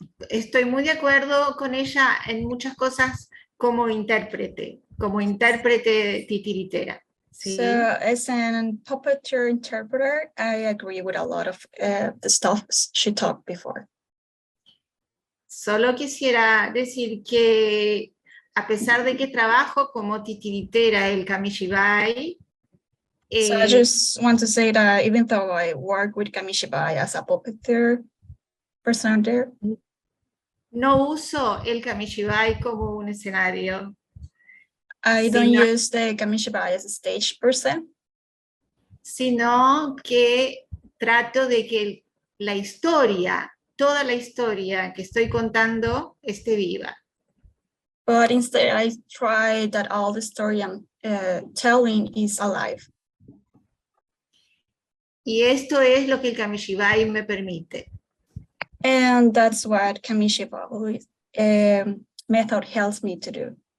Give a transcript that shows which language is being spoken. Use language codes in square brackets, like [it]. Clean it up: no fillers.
[es] Estoy muy de acuerdo con ella en muchas cosas como intérprete, como intérprete titiritera. ¿sí? [en] So as an puppeteer interpreter, I agree with a lot of the stuff she talked before. [es] Solo quisiera decir que a pesar de que trabajo como titiritera el Kamishibai, [en] So I just want to say that even though I work with Kamishibai as a puppeteer person there, [es] no uso el Kamishibai como un escenario, [en] I don't [es] sino, [en] use the Kamishibai as a stage person, [es] sino que trato de que la historia, toda la historia que estoy contando esté viva. [en] but instead I try that all the story I'm telling is alive. [es] Y esto es lo que el Kamishibai me permite. [en] And that's what Kamishibai method helps me to do.